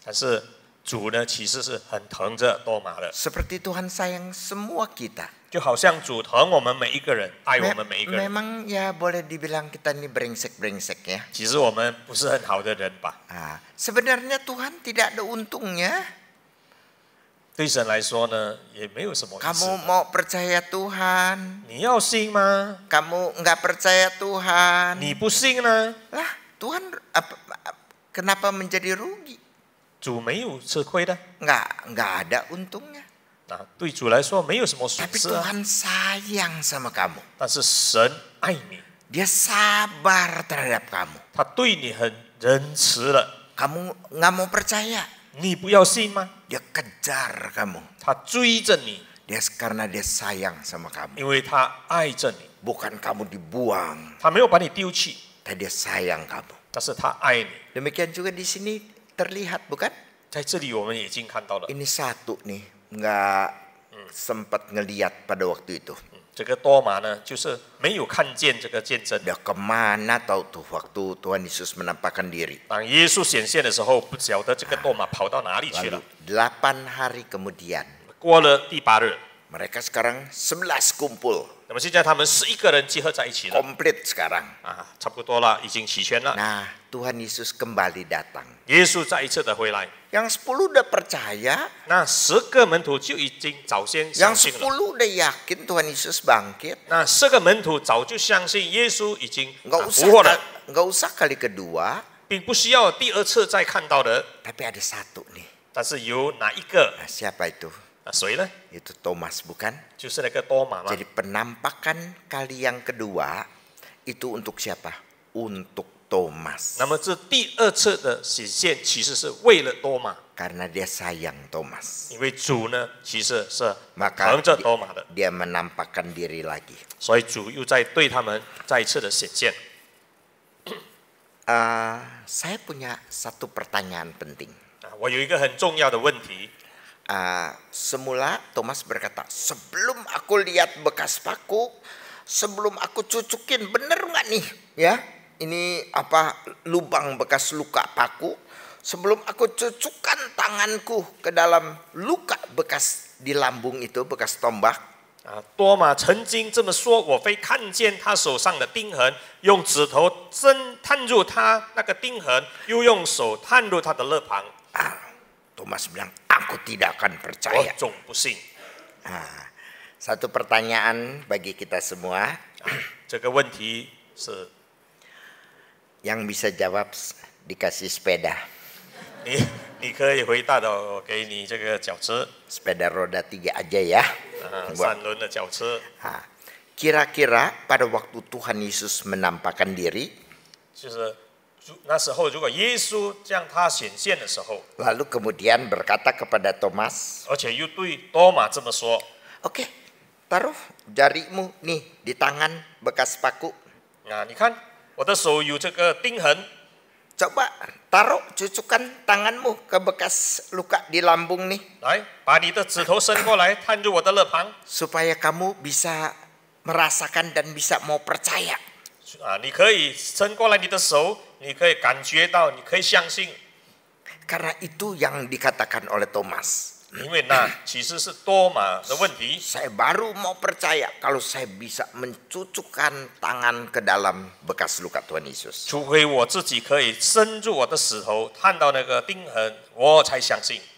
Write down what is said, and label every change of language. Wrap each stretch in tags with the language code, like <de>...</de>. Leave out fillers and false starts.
<zh>但是主呢，其实是很疼着多马的，</zh> <id>Seperti Tuhan sayang semua kita.</id> <zh>就好像主疼我们每一个人，爱我们每一个人。</zh> <id>Memang ya boleh dibilang kita ini brengsek-brengsek ya.</id> <zh>其实我们不是很好的人吧？</zh> <id>Sebenarnya Tuhan tidak ada untungnya.</id> <zh>对神来说呢，也没有什么意思。</zh> <id>Kamu mau percaya Tuhan,</id> <zh>你要信吗？</zh> <id>kamu nggak percaya Tuhan.</id> <zh>你不信呢？</zh> <id>Lah Tuhan kenapa menjadi rugi?</id> <zh>主没有吃亏的。</zh> <id>Nggak ada untungnya.</id> <zh>对主来说没有什么损</zh> <id>Tapi</id> <zh>失啊。</zh> <id>Tuhan sayang sama kamu.</id> <zh>但是神爱你，</zh> <id>Dia sabar terhadap kamu.</id> <zh>他对你很仁慈了。</zh> <id>Kamu nggak mau percaya,</id> <zh>你不要信吗？</zh> <id>dia kejar kamu.</id> <zh>他追着你，</zh> <id>Karena dia sayang sama kamu.</id> <zh>因为他爱着你，</zh> <id>Bukan kamu dibuang,</id> <zh>他没有把你丢弃，</zh> <id>tapi dia sayang kamu.</id> <zh>但是他爱你。</zh> <id>Demikian juga di sini terlihat, bukan?</id> <zh>在这里我们已经看到了，</zh> <id>Ini satu nih, nggak sempat ngeliat pada waktu itu.</id> <zh>这个多马呢，就是没有看见这个见证。</zh> <id>Dia kemana tahu tuh waktu Tuhan Yesus menampakkan diri.</id> <zh>当耶稣显现的时候，不晓得这个多马跑到哪里去</zh> <id>Lalu</id> <zh>了。</zh> <id>8 hari kemudian,</id> <zh>过了第8日，</zh> <id>mereka sekarang 11 kumpul.</id> <zh>那么现在他们11个人集合在一起了，</zh> <id>Komplit sekarang.</id> <zh>差不多了，已经齐全了。</zh> <id>Nah, Tuhan Yesus kembali datang.</id> <zh>耶稣再一次的回来，</zh> <id>Yang 10 udah percaya,</id> <zh>那10个门徒就已经早先相</zh> <id>yang</id> <zh>信</zh> <id>10</id> <zh>了。</zh> <id>udah yakin Tuhan Yesus bangkit.</id> <zh>那10个门徒早就相信耶稣已经</zh> <id>Nggak</id> <zh>复活了，</zh> <id>usah kali kedua,</id> <zh>并不需要第2次再看到的。</zh> <id>tapi ada satu nih.</id> <zh>但是有哪一个？</zh> <id>Siapa itu?</id> <zh>谁呢？</zh> <id>Itu Thomas, bukan?</id> <zh>就是那个多马嘛。</zh> <id>Jadi penampakan kali yang kedua itu untuk siapa? Untuk Thomas.</id> <zh>那么这第2次的显现，其实是为了多马，</zh> <id>Karena dia sayang Thomas.</id> <zh>因为主呢其实是</zh> <id>Maka</id> <zh>疼着多马的，</zh> <id>dia menampakkan diri lagi.</id> <zh>所以主又在对他们再一次的显现。</zh> <id>Saya punya satu pertanyaan penting.</id> <zh>我有一个很重要的问题。</zh> <id>Semula Thomas berkata, sebelum aku lihat bekas paku, sebelum aku cucukin, bener nggak nih? Ya, ini apa lubang bekas luka paku? Sebelum aku cucukkan tanganku ke dalam luka bekas di lambung itu, bekas tombak.</id> <zh>多马曾经这么说：“我非看见他手上的钉痕，用指头探入他那个钉痕，又用手探入他的肋旁。”</zh> <id>Thomas bilang, aku tidak akan</id> <zh>我</zh> <id>percaya.</id> <zh>总不信。</zh> <id>Satu pertanyaan bagi kita semua.</id> <zh>这个问题是</zh> <id>Yang bisa jawab dikasih sepeda.</id> <zh>你可以回答的，我给你这个脚车，</zh> <id>Sepeda roda 3 aja ya.</id> <zh>3轮的脚车。</zh> <id>Kira-kira pada waktu Tuhan Yesus menampakkan diri,</id> <zh>就是那时候，如果耶稣向他显现的时候，</zh> <id>lalu kemudian berkata kepada Thomas,</id> <zh>而且又对多马这么说</zh> <id>oke, taruh jarimu nih di tangan bekas paku.</id> <zh>你看我的手有这个钉痕，</zh> <id>Coba taruh cucukan tanganmu ke bekas luka di lambung nih.</id> <zh>来把你的指头伸过来，探入我的肋旁，</zh> <id>Supaya kamu bisa merasakan dan bisa mau percaya.</id> <zh>你可以伸过来你的手，你可以感觉到，你可以相信，</zh> <id>Karena itu yang dikatakan oleh Thomas.</id> <zh>因为那其实是多马的问题。</zh> <id>Saya baru mau percaya kalau saya bisa mencucukkan tangan ke dalam bekas luka Tuhan Yesus.</id> <zh>除非我自己可以伸入我的指头，探到那个钉痕，我才相信。</zh>